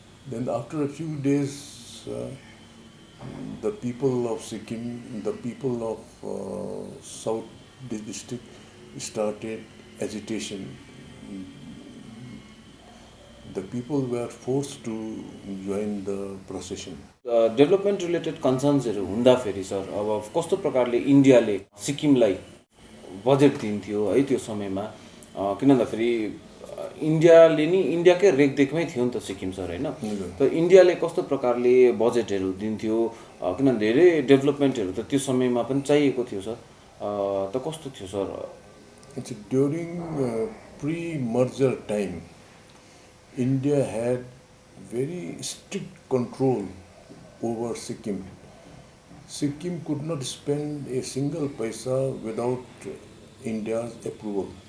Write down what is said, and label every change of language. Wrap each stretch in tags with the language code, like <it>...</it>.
<en>Then after a few days, the people of Sikkim, the people of South district started agitation. The people were forced to join the procession. Development related कन्सर्न्सहरू</en> <ne>हुँदाखेरि sir अब कस्तो प्रकारले इन्डियाले सिक्किमलाई budget दिन्थ्यो है त्यो समयमा? किन भन्दाखेरि इन्डियाले नि इन्डियाकै रेखदेखमै थियो नि त सिक्किम सर होइन. त इन्डियाले कस्तो प्रकारले बजेटहरू दिन्थ्यो? किनभने धेरै डेभलपमेन्टहरू त त्यो समयमा पनि चाहिएको थियो सर. त कस्तो थियो sir?</ne> <en>During pre-merger time, India had very strict control over Sikkim. Sikkim could not spend a single paisa without India's approval.</en>